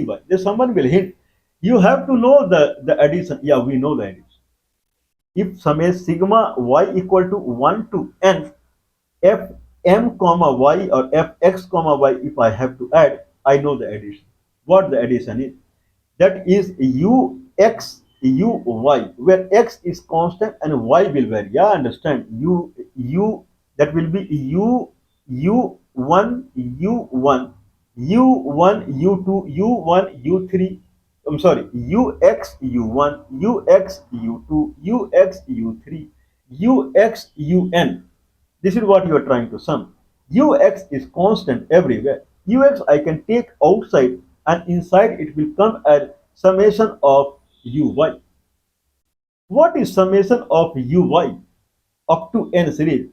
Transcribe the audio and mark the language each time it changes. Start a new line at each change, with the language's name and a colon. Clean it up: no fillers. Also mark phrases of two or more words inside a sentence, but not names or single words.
English: Then someone will hint, you have to know the addition. Yeah, we know the addition. If summation sigma y equal to 1 to n f m comma y or f x comma y, if I have to add, I know the addition. What the addition is? That is u x u y, where x is constant and y will vary. Yeah, understand? U that will be u1 u1 u1 u2 u1 u3. I'm sorry, ux u1 ux u2 ux u3 ux un. This is what you are trying to sum. Ux is constant everywhere. Ux I can take outside, and inside it will come as summation of uy. What is summation of uy up to n series?